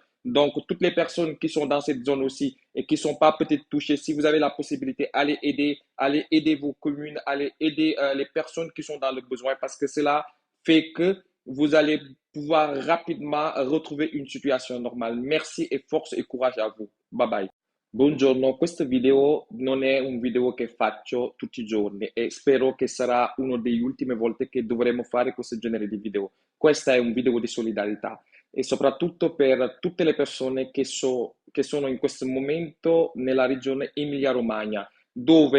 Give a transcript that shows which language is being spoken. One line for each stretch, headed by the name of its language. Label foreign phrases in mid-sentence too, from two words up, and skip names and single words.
French: Donc, toutes les personnes qui sont dans cette zone aussi et qui ne sont pas peut-être touchées, si vous avez la possibilité, allez aider vos communes, allez aider les personnes qui sont dans le besoin parce que cela fait que vous allez pouvoir rapidement retrouver une situation normale.
Italian: Merci e forza e coraggio a voi.
English: Bye bye.
Italian: Buongiorno, questo video non è un video che faccio tutti i giorni e spero che sarà una delle ultime volte che dovremo fare questo genere di video. Questo è un video di solidarietà e soprattutto per tutte le persone che sono in questo momento nella regione Emilia-Romagna, dove